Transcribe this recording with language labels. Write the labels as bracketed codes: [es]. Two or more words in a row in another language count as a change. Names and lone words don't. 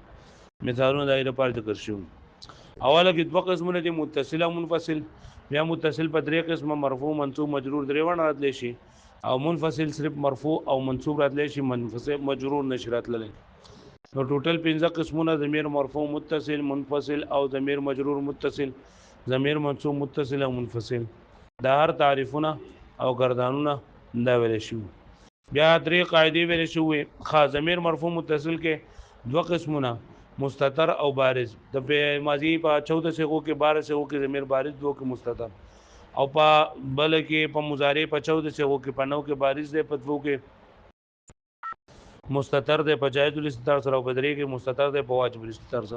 [ps] مثالونه د هغې لپاره ذکر شوي. اوله کې دوه قسمونه دي، متصل او منفصل. بیا متصل په درې قسمه، مرفوع منصوب مجرور درې ونه راتلی شي، او منفصل صرف مرفوع او منصوب راتلی شي، منفصل مجرور نشي راتللی. نو ټوټل 15 قسمونه: ضمیر مرفوع متصل، منفصل او ضمیر مجرور متصل، ضمیر منصوب متصل او منفصل. دا هر تعریفونه او گردانونه دا ویل شي. بیا درې قاعدې ویل شوې. خاص ضمیر مرفوع متصل کې دوه قسمونه، مستتر او بارز. د ماضی په 14 صيغو کې 12 صيغو کې ضمیر بارز، دو کې مستتر، او په بل کې په مضارع په 14 صيغو کې په 9 کې بارز دی، په 2 کې مستتر دی، په جائز الاستتار سره، او په 3 کې مستتر دی په واجب الاستتار سره.